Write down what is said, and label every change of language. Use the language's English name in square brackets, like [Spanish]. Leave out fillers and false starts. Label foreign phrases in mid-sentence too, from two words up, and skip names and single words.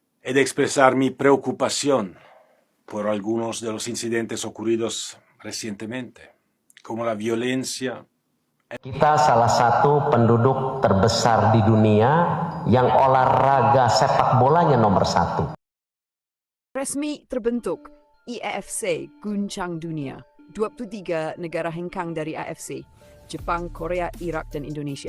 [Spanish] he de expresar mi preocupación por algunos de los incidentes ocurridos recientemente, como la violencia. [Indonesian] Kita salah satu penduduk terbesar di dunia yang olahraga sepak bolanya nomor 1. Resmi terbentuk IAFC Guncang Dunia. 23 negara hengkang dari AFC, Jepang, Korea, Irak, dan Indonesia.